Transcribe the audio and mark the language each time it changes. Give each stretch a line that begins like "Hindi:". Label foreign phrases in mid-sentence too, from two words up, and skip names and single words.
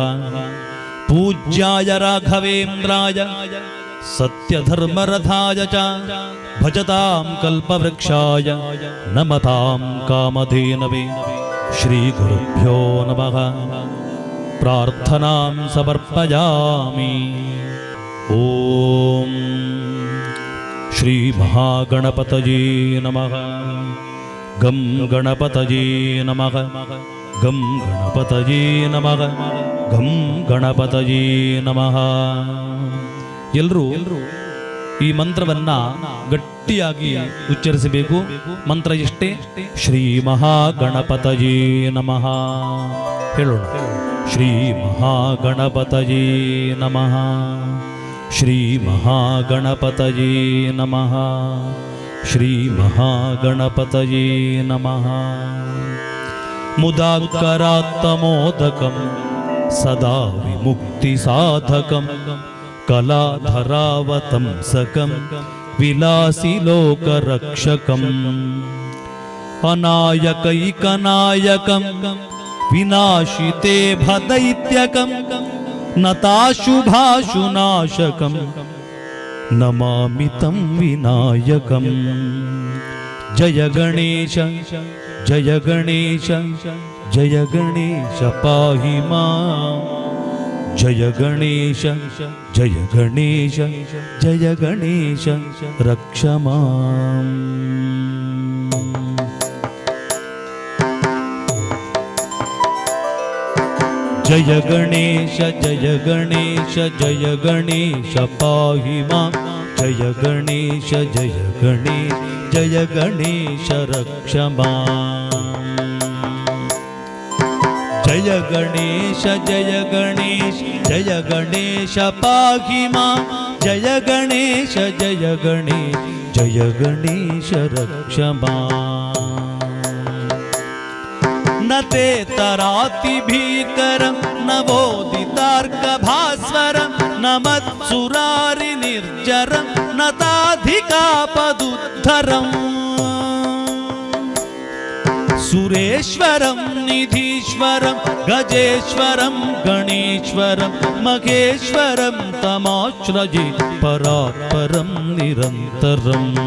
Sanskrit: ಪೂಜ್ಯಾಯ ರಾಘವೇಂದ್ರಾಯ ಸತ್ಯಧರ್ಮರಥಾಯ ಚ ಭಜತಾಂ ಕಲ್ಪವೃಕ್ಷಾಯ ನಮತಾಂ ಕಾಮಧೇನವೇ. ಶ್ರೀ ಗುರುಭ್ಯೋ ನಮಃ. ಪ್ರಾರ್ಥನಾಂ ಸಮರ್ಪಯಾಮಿ. ಓಂ ಶ್ರೀ ಮಹಾಗಣಪತಯೇ ನಮಃ. ಗಂ ಗಣಪತಯೇ ನಮಃ. ಗಂ ಗಣಪತಯೇ ನಮಃ. ಗಂ ಗಣಪತಯೇ ನಮಃ.
Kannada: ಎಲ್ಲರೂ ಈ ಮಂತ್ರವನ್ನ ಗಟ್ಟಿಯಾಗಿ ಉಚ್ಚರಿಸಬೇಕು. ಮಂತ್ರ ಎಷ್ಟೇ?
Sanskrit: ಶ್ರೀ ಮಹಾಗಣಪತಯೇ ನಮಃ. ಹೇಳೋಣ. ಶ್ರೀ ಮಹಾಗಣಪತಯೇ ನಮಃ. ಶ್ರೀ ಮಹಾಗಣಪತಯೇ ನಮಃ. ಶ್ರೀ ಮಹಾಗಣಪತಯೇ ನಮಃ. ಮುದಾಕರಾತ್ತಮೋದಕಂ ಸದಾ ವಿಮುಕ್ತಿ ಸಾಧಕಂ ಕಲಾಧರಾವತಂಸಕಂ ವಿಲಾಸಿ ಲೋಕರಕ್ಷಕಂ ಅನಾಯಕೈಕನಾಯಕಂ ವಿನಾಶಿತೆ ಭದೈತ್ಯಕಂ ನತಾಶುಭಾಶುನಾಶಕಂ ನಮಾಮಿ ತಂ ವಿನಾಯಕಂ. ಜಯ ಗಣೇಶ ಜಯ ಗಣೇಶ ಜಯ ಗಣೇಶ ಪಾಹಿ ಮಾಂ. ಜಯ ಗಣೇಶ ಜಯ ಗಣೇಶ ಜಯ ಗಣೇಶ ರಕ್ಷ ಮಾಂ. ಜಯ ಗಣೇಶ ಜಯ ಗಣೇಶ ಜಯ ಗಣೇಶ ಪಾಹಿ ಮಾಂ. ಜಯ ಗಣೇಶ ಜಯ ಗಣೇಶ ಜಯ ಗಣೇಶ ರಕ್ಷ ಮಾಂ. ಜಯ ಗಣೇಶ ಜಯ ಗಣೇಶ ಜಯ ಗಣೇಶ ಪಾಹಿ ಮಾಂ. ಜಯ ಗಣೇಶ ಜಯ ಗಣೇಶ ಜಯ ಗಣೇಶ ರಕ್ಷ ಮಾಂ. ನ ತೇ ತರಾತಿ ಭೀಕರಂ ನವೋದಿತಾರ್ಕ ಭಾಸ್ವರಂ ನ ಮತ್ಸುರಾರಿ ನಿರ್ಜರಂ ನ ತಾಧಿಕಾಪದುದ್ಧರಂ. ಸುರೇಶ್ವರಂ ನಿಧೀಶ್ವರಂ ಗಜೇಶ್ವರಂ ಗಣೇಶ್ವರಂ ಮಹೇಶ್ವರಂ ತಮಾಶ್ರಯೇ ಪರಾತ್ಪರಂ ನಿರಂತರಂ.